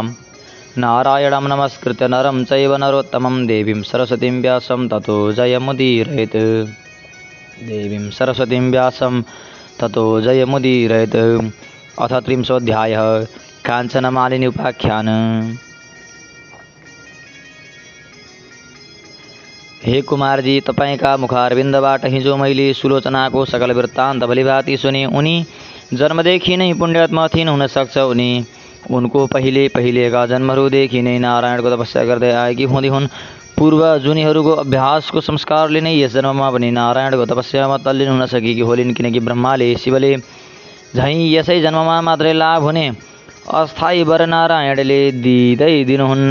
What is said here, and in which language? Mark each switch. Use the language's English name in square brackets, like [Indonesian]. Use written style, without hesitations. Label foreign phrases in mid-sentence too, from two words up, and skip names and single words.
[Sanskrit] नारायणं नमस्कृत्य नरं चैव नरोत्तमं देवीं सरस्वतीं व्यासं ततो जयमुदीरयेत्। देवीं सरस्वतीं व्यासं ततो जयमुदीरयेत्। अथ त्रिंशोऽध्यायः काञ्चनमालिनी उपाख्यान। [Nepali] हे कुमार जी, तपाईँका मुखारविन्दबाट हिजो मैले सुलोचनाको सकल वृत्तान्त भलीभाँति सुने। उनी जन्मदेखि नै पुण्यात्मा थिइन्। हुनसक्छ उनी उनको पहिलेका जन्महरूदेखि नै नारायणको तपस्या गर्दै आएकी हुँदै हुन्। पूर्व जुनीहरूको अभ्यासको संस्कारले नै यस जन्ममा पनि नारायणको तपस्यामा तल्लीन हुन सकेकी होलिन्, किनकि ब्रह्माले शिवले झैँ यसै जन्ममा मात्रै लाभ हुने अस्थायी वर नारायणले दिँदै दिनुहुन्न।